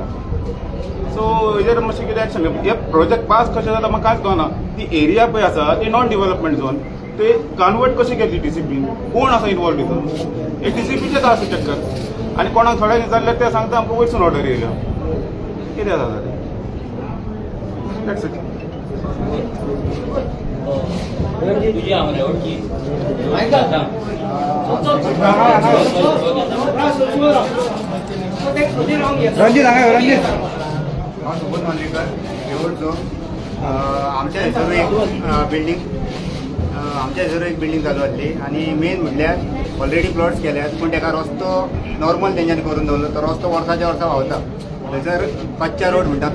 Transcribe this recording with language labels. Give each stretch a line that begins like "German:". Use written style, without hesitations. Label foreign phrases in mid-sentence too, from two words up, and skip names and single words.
Konkani: सो हेजेर मातशें कितें एक्शन हे प्रोजेक्ट पास कशें जाता म्हाका कांयच कळना. ती एरिया पळय आसा ती
English: non development zone
Konkani: ते कन्वर्ट कशी केली टीसीपी कोण असा इन्वॉल्व हितून हे टीसीपीचेच आसा चक्कर आनी कोणाक थोड्यांक विचारल्यार ते सांगता आमकां वयरसून ऑर्डर येयल्या कितें जाता ते
English: That's it.
Marathi: तुझी आम्हाला ओळखी
Konkani: रणजित सांगा रणजित हांव सुबोध मांद्रेकर येवळचो आमच्या थंयसर एक बिल्डींग चालू आसली आनी मेन म्हटल्यार
English: already plots
Konkani: केल्यात पूण ताका रस्तो नॉर्मल तेंच्यांनी करून दवरलो तो रस्तो वर्साच्या वर्सा व्हांवता थंयसर कच्चा रोड म्हणटात